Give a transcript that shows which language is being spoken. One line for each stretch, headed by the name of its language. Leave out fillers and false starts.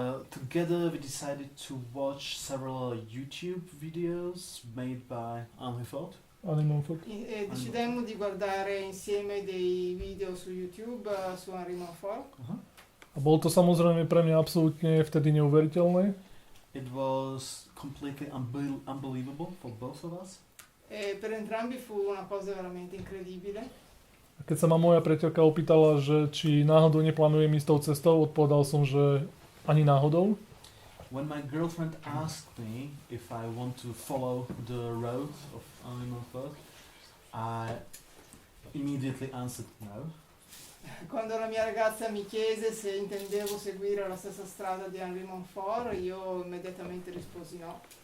English: Together we decided to watch several YouTube videos made by Anrifort.
Italian: e decidemmo di guardare insieme dei video su YouTube su Henri Montfort.
Slovak: A bolo to samozrejme pre mňa absolútne vtedy neuveriteľné.
English: It was completely unbelievable for both of us.
Italian: E per entrambi fu una cosa veramente incredibile.
Slovak: A keď sa ma moja priateľka opýtala, že či náhodou neplánujem ísť tou cestou, odpovedal som, že ani náhodou.
English: When my girlfriend asked me if I want to follow the road of Henri Montfort, I immediately answered no.
Italian: Quando la mia ragazza mi chiese se intendevo seguire la stessa strada di Henri Montfort, io immediatamente risposi no.